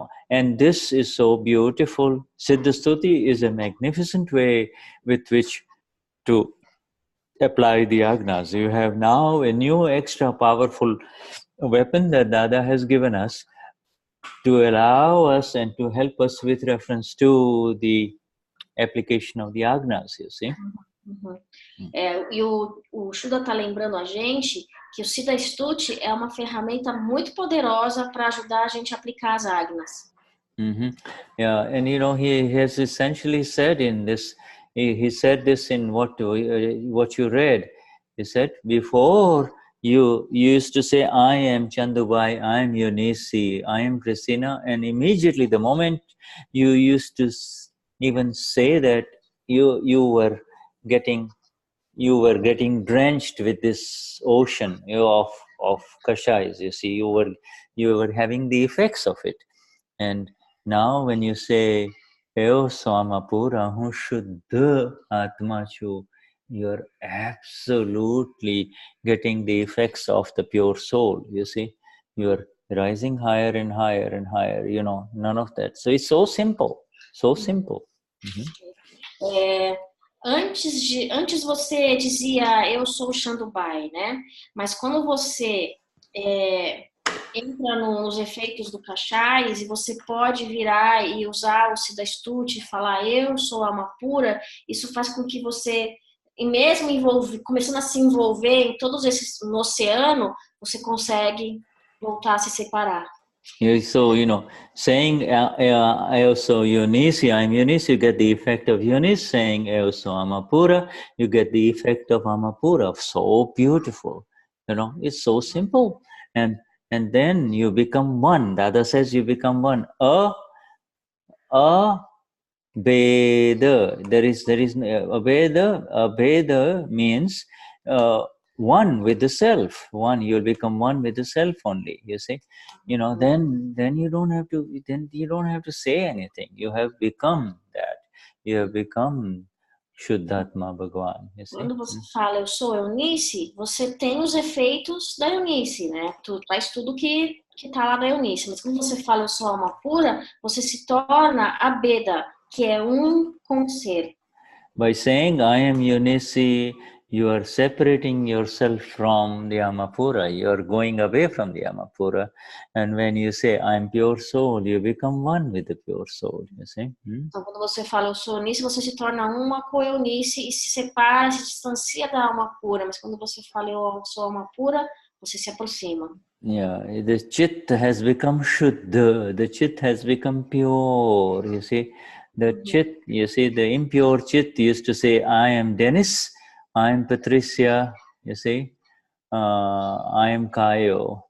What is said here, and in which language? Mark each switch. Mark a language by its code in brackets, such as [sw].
[en] And this is so beautiful. Siddha Stuti is a magnificent way with which to apply the agnas. You have now a new extra powerful weapon that Dada has given us to allow us and to help us with reference to the application of the agnas, you see. [pt] E o Shuddha está lembrando a gente que o Siddha Stuti é uma ferramenta muito poderosa para ajudar a gente a aplicar as agnas. [en] Yeah, and he has essentially said in this, he said this in what you read. He said, before you used to say, I am Chandubhai, I am Yunisi, I am Christina, and immediately the moment you used to even say that, you were getting drenched with this ocean of kashais. You see, you were having the effects of it. And now when you say [gu] Eo Swama Pura Hu Shuddha Atma Chu, [en] you're absolutely getting the effects of the pure soul. You see, you're rising higher and higher and higher, none of that. So it's so simple, so simple. [pt] Antes você dizia eu sou o Chandubhai, né? Mas quando você entra nos efeitos do Kashais e você pode virar e usar o Siddha Stuti e falar eu sou a alma pura, isso faz com que você, e mesmo começando a se envolver em todos esses no oceano, você consegue voltar a se separar. [en] So, saying also Yunisi, I'm Yunisi, you get the effect of Yunis. Saying also Amapura, you get the effect of Amapura. So beautiful. It's so simple. And then you become one. Dada says you become one. Veda. There is a Veda. A Veda means one with the self. You'll become one with the self only. You see, then you don't have to say anything. You have become that. You have become Shuddhatma Bhagavan. You see? [pt] Quando você fala eu sou Eunice, você tem os efeitos da Eunice, né? Tu faz tudo que tá lá da Eunice. Mas quando você fala eu sou alma pura, você se torna a Veda, que é um com o ser. [en] By saying I am Yunisi, you are separating yourself from the Amapura. You are going away from the Amapura. And when you say I am pure soul, you become one with the pure soul. You see? [pt] Então, quando você fala eu sou Eunice, você se torna uma com a Eunice e se separa, se distancia da alma pura. Mas quando você fala eu sou alma pura, você se aproxima. [en] Yeah, the chit has become Shuddha. The chit has become pure. You see? The chit, the impure chit used to say, I am Dennis, I am Patricia, you see, I am Kayo.